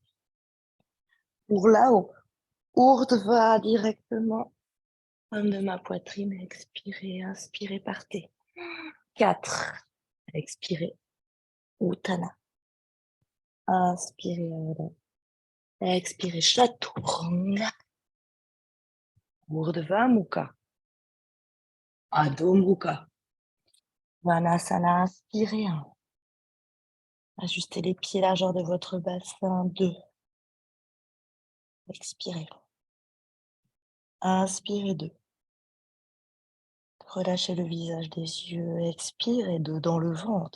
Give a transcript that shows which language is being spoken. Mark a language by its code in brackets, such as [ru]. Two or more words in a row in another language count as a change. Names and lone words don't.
[fr] Pour là-haut, Urdhva directement. Paume de ma poitrine, expirez, inspirez, partez. 4. Expirez. Utthana. Inspirez, Ardha. Expirez, Chaturanga. Urdhva Mukha. Adho Mukha. Vanasana, inspirez 1. Ajustez les pieds, largeur de votre bassin 2. Expirez. Inspirez 2. Relâchez le visage des yeux. Expirez 2 dans le ventre.